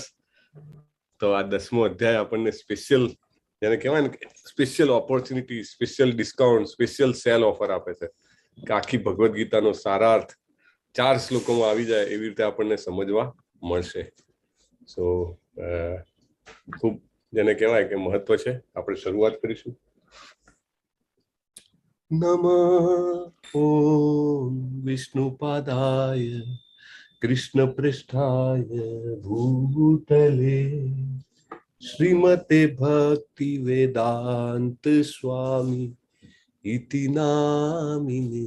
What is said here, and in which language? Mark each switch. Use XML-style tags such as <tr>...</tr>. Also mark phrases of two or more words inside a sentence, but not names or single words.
<gu>તો આ 10મો અધ્યાય આપણને સ્પેશિયલ, જેને કહેવાય ને</gu> <en>special opportunity, special discount, special sale offer</en> <gu>આપે છે કે આખી ભગવદ્ ગીતાનો સારાર્થ 4 શ્લોકોમાં આવી જાય એવી રીતે આપણને સમજવા મળશે. સો ખૂબ જેને કહેવાય કે મહત્વ છે. આપણે શરૂઆત કરીશું.</gu> <sa>नमः ॐ विष्णुपादाय कृष्णपृष्ठाय भूतले श्रीमते भक्ति वेदांत स्वामी इति नामिने।</sa>